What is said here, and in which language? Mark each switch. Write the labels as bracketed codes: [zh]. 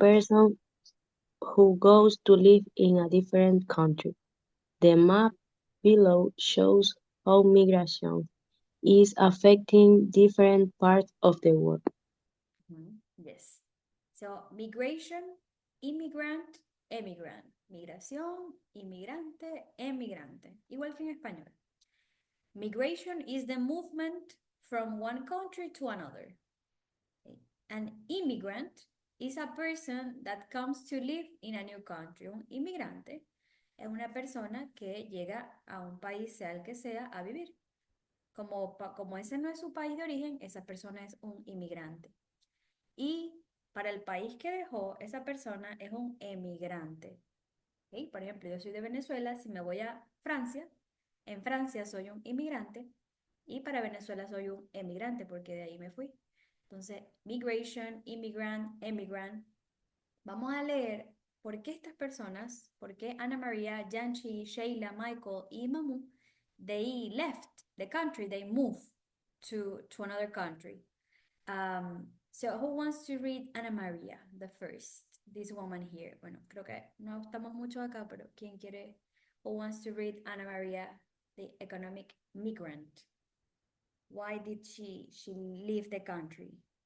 [en] person who goes to live in a different country. The map below shows how migration is affecting different parts of the world. Yes. So, migration, immigrant, emigrant. [es] Migración, inmigrante, emigrante. Igual que en español. [en] Migration is the movement from one country to another. Okay. An immigrant is a person that comes to live in a new country. [es] Un inmigrante es una persona que llega a un país, sea el que sea, a vivir. Como ese no es su país de origen, esa persona es un inmigrante. Y para el país que dejó, esa persona es un emigrante. ¿Ok? Por ejemplo, yo soy de Venezuela, si me voy a Francia, en Francia soy un inmigrante y para Venezuela soy un emigrante porque de ahí me fui. Entonces, migration, immigrant, emigrant. Vamos a leer por qué estas personas, por qué Ana María, Janchi, Sheila, Michael y Mamu, [en] they left the country, they moved to another country. So who wants to read Ana María, the first? This woman here. [es] Bueno, creo que no estamos mucho acá, pero ¿quién quiere? [en] Who wants to read Ana María, the economic migrant? Why did she leave the country?